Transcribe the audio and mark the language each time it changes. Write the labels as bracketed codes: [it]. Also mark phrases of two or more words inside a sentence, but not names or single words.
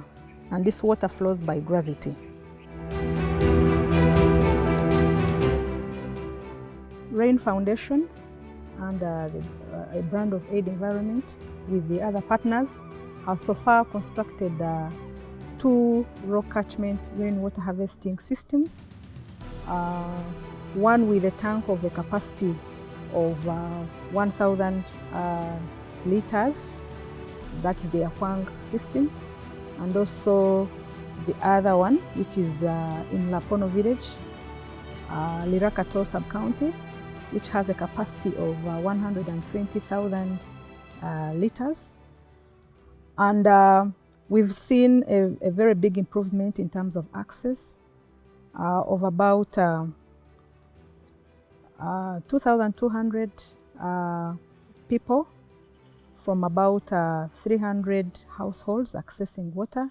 [en] And this water flows by gravity. Rain Foundation and a brand of Aid Environment with the other partners has so far constructed 2 rock catchment rainwater harvesting systems. One with a tank of a capacity of 1,000 liters, that is the Akwang system, and also the other one, which is in Lapono village, Lirakato sub-county, which has a capacity of 120,000 liters. And we've seen a very big improvement in terms of access of about 2,200 people from about 300 households accessing water.